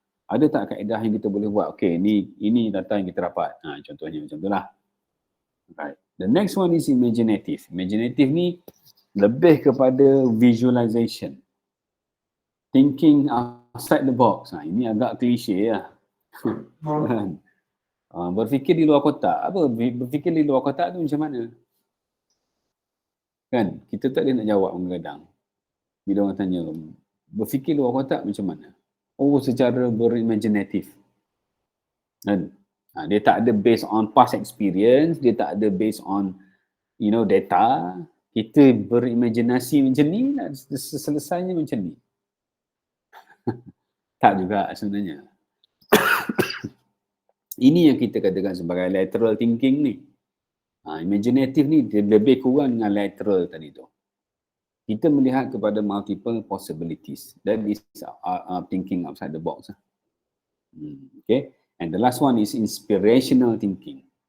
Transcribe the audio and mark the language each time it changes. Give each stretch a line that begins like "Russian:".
Malay: Ada tak kaedah yang kita boleh buat? Okay, ini data yang kita dapat. Contohnya macam tu lah. Right.
English: The next one is imaginative. Imaginative
Malay: ni lebih kepada
English: visualization. Thinking outside the box.
Malay: Ini agak klise lah. Berfikir di luar kotak. Apa berfikir di luar kotak tu macam mana? Kan? Kita tak boleh nak jawab kadang-kadang. Bila orang tanya, berfikir luar kotak macam mana? Oh, secara berimaginatif. Kan? Dia tak ada
English: based on past experience,
Malay: dia tak ada
English: based on data.
Malay: Kita berimajinasi macam ni, selesainya macam ni. Tak juga sebenarnya. Ini yang kita katakan sebagai lateral thinking ni. Imaginative ni dia lebih kurang dengan lateral tadi tu. Kita melihat kepada
English: multiple possibilities. That is thinking outside the box. Okay. And the last one is inspirational thinking.